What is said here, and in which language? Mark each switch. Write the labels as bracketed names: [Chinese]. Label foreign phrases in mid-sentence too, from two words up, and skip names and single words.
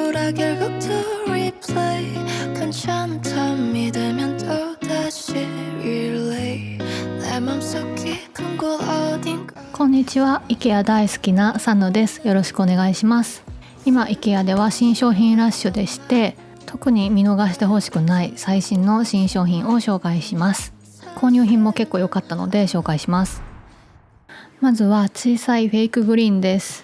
[Korean] 결국도 replay 괜찮다 믿으면 또다시 relay 내 맘속 깊은 곳 어딘가 [Japanese] こんにちは、IKEA 大好きなサヌです。よろしくお願いします。今 IKEA では新商品ラッシュでして、特に見逃してほしくない最新の新商品を紹介します。購入品も結構良かったので紹介します。まずは小さいフェイクグリーンです。